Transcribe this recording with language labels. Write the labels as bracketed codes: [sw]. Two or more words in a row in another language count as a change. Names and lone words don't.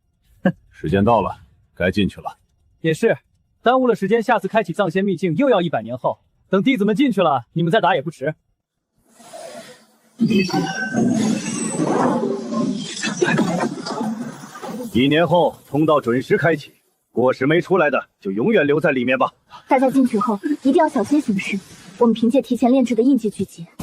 [zh] 哼，时间到了，该进去了。也是，耽误了时间，下次开启藏仙秘境又要100年后。等弟子们进去了，你们再打也不迟。1年后通道准时開啟，果實沒出來的就永遠留在裡面吧。大家進去後一定要小心行事，我們憑借提前煉制的印記聚集。